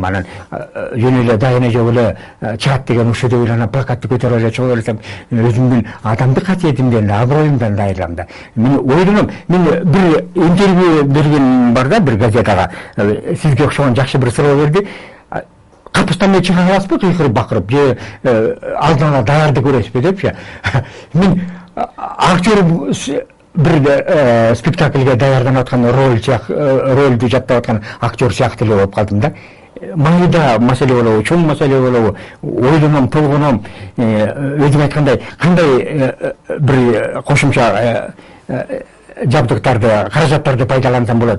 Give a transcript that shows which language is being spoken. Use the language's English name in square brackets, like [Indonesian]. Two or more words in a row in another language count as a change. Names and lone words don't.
[Kyrgyz] Анан жөн эле дайына жок эле чыгат деген ушул деп ойлонуп плакатты көтөрүп эле чыга берсем, өзүмдүн адамдык касиетимден, аброюмдан да айрылам да. Мен ойлоном, мен бир интервью берген бар да, бир газетага, сизге окшогон жакшы бир суроо берди. капустан чыга аласызбы кыйкырып бакырып же алдын ала даярды көрөсүзбү депчи. Мен актер bir spektaklga daярданып аткан ролду жаттап аткан актер сыяктуу эле болуп калдым да. Майда маселе болобу, чоң маселе болобу, ойлоном, толгоном, өзүң айткандай кандай бир кошумча жабдыктарды, каражаттарды пайдалансам болот.